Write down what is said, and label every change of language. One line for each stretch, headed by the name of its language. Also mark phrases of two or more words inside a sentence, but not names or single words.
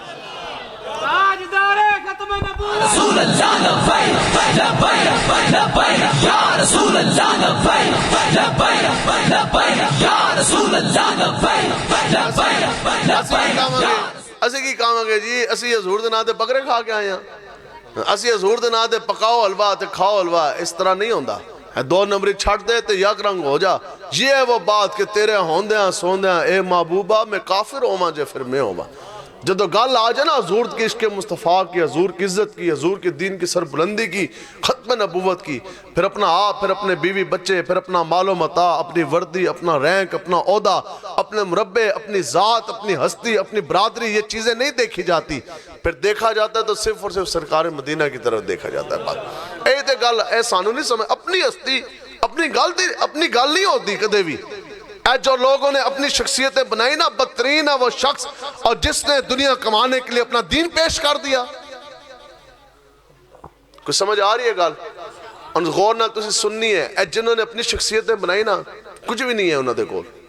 Urdu: رسول اللہ لبیک لبیک لبیک یا رسول اللہ لبیک لبیک لبیک یا رسول اللہ لبیک لبیک لبیک.
Punjabi: اسی کی کام ہے جی, اسی حضور دے ناتے بکرے کھا کے آئے ہیں. اسی حضور دے نام تے پکاؤ حلوہ تے کھاؤ حلوہ، اس طرح نہیں ہوندا۔ دو نمبری چھٹ دے تے یک رنگ ہو جا۔
Urdu: یہ ہے وہ بات کہ
Punjabi: تیرے ہوندیاں سوندیاں اے محبوبہ میں کافر ہوواں جے پھر میں ہوواں۔ جدو گل آ جائے نا
Urdu: حضور کی عشق مصطفیٰ کی، حضور کی عزت کی، حضور کے دین کی سربلندی کی، ختم نبوت کی، پھر اپنا آپ، پھر اپنے بیوی بچے، پھر اپنا مال و متاع، اپنی وردی، اپنا رینک، اپنا عہدہ، اپنے مربع، اپنی ذات، اپنی ہستی، اپنی برادری، یہ چیزیں نہیں دیکھی جاتی۔ پھر دیکھا جاتا ہے تو صرف اور صرف سرکار مدینہ کی طرف دیکھا جاتا ہے۔
Punjabi: بات اے تے گل اے سانو نہیں سمجھ، اپنی ہستی اپنی گل نہیں ہوتی کدے بھی۔
Urdu: اے جو لوگوں نے اپنی شخصیتیں بنائی نا، بدترین ہے وہ شخص اور جس نے دنیا کمانے کے لیے اپنا دین پیش کر دیا۔ کچھ سمجھ آ رہی ہے گل؟
Punjabi: اور غور نہ تسی سننی ہے، اے جنہوں نے اپنی شخصیتیں بنائی نا، کچھ بھی نہیں ہے انہوں دے کول۔